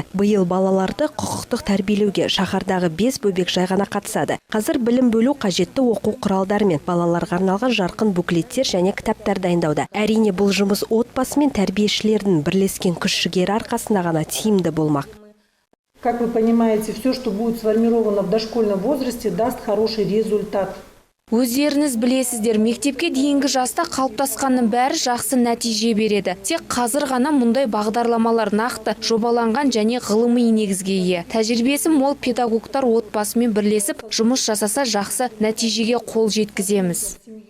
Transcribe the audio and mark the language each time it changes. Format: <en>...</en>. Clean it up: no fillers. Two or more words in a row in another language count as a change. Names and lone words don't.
<kk>Биыл балаларды құқықтық тәрбиелеуге шаһардағы 5 бөбек жай ғана қатысады. Қазір білім бөлу қажетті оқу құралдарымен балаларға арналған жарқын буклеттер және кітаптар дайындауда. Әрине бұл жұмыс отбасы мен тәрбиешілердің бірлескен күш-жігері арқасында ғана тиімді болмақ.</kk> <ru>Как вы понимаете, все, что будет сформировано в дошкольном возрасте, даст хороший результат.</ru> <kk>Өздеріңіз білесіздер, мектепке дейінгі жаста қалыптасқанның бәрі жақсы нәтиже береді. Тек қазір ғана мұндай бағдарламалар нақты жобаланған және ғылыми негізге ие. Тәжірибесі мол педагогтар отбасымен бірлесіп жұмыс жасаса жақсы нәтижеге қол жеткіземіз.</kk>